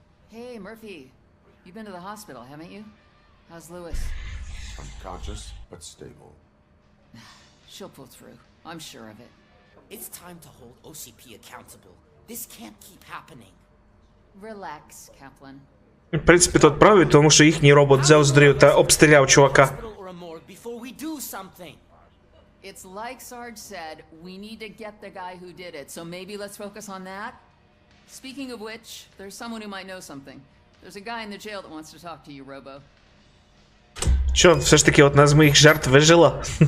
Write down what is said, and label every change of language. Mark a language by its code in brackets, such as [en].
[en] Hey, Murphy. You've been to the hospital, haven't you? How's Lewis? Unconscious, but stable. She'll pull through. I'm sure of it. It's time to hold OCP accountable. This can't keep happening. Relax, Kaplan. [uk] В принципі, тут правий, тому що їхній робот взяв здрив та обстріляв чувака. [en] Hospital or a morgue before we do something. It's like Sarge said, we need to get the guy who did it, so maybe let's focus on that. Speaking of which, there's someone who might know something. There's a guy in the jail that wants to talk to you, Robo. [uk] Що, все ж таки одна з моїх жертв вижила?